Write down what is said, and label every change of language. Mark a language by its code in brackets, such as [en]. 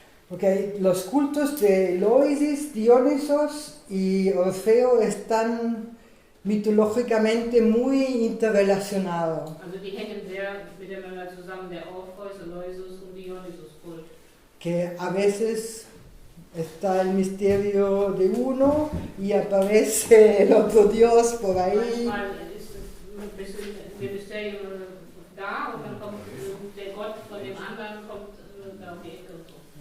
[es] Okay, los cultos de Loisis, Dionisos y Orfeo están mitológicamente muy interrelacionados. [de] Also die hängen sehr miteinander zusammen, der Orpheus, Eleusis und Dionysus-Kult. [es] Que a veces está el misterio de uno y aparece el otro dios por ahí. [de] Manchmal ist ein bisschen der Mysterium da und dann kommt der Gott von dem anderen kommt da um die Ecke und so.